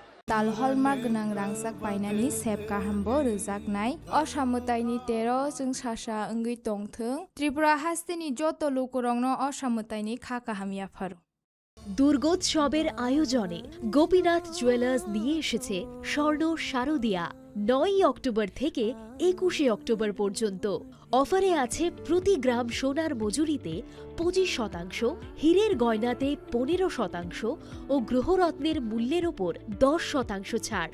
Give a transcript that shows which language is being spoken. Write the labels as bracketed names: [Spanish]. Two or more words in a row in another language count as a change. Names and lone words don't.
[Bodo] ताल हलमार्क गोनां रांसाक बायनानि सेब काहामबो रोजाकनाय असामताइनि 13 जों सासा ओंगै तंथों त्रिपुरा हास्तिनि जत लोकरंनो असामताइनि खा काहामियाफार [Bangla] দুর্গোৎসবের আয়োজনে গোপীনাথ জুয়েলার্স নিয়ে এসেছে স্বর্ণ শারদিয়া 9 অক্টোবর থেকে 21 অক্টোবর পর্যন্ত অফারে আছে প্রতি গ্রাম সোনার মজুরিতে 25%, হীরের গয়নাতে 15% ও গ্রহরত্নের মূল্যের ওপর 10% ছাড়।